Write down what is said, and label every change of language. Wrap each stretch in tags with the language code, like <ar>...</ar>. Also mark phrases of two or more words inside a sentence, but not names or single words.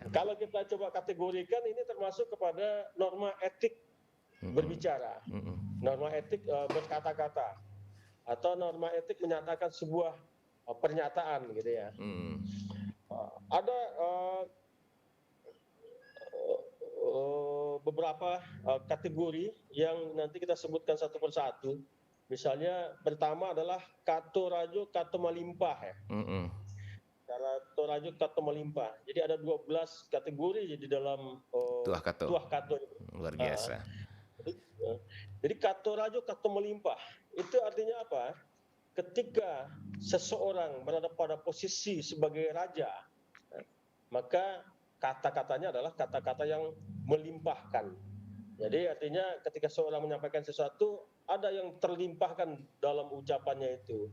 <id>Kalau kita coba kategorikan ini termasuk kepada norma etik berbicara, norma etik berkata-kata, atau norma etik menyatakan sebuah pernyataan gitu ya. Ada beberapa kategori yang nanti kita sebutkan satu persatu. Misalnya pertama adalah</id> <min>kato rajo kato malimpah</min> <id>ya.</id> <min>Kato rajo kato malimpah.</min> <id>Jadi ada 12 kategori di dalam</id> <min>Tuah kato.</min> <id>Luar biasa. Jadi</id> <min>kato rajo kato melimpah</min> <id>itu artinya apa? Ketika seseorang berada pada posisi sebagai raja, maka kata-katanya adalah kata-kata yang melimpahkan. Jadi artinya ketika seorang menyampaikan sesuatu, ada yang terlimpahkan dalam ucapannya itu.</id>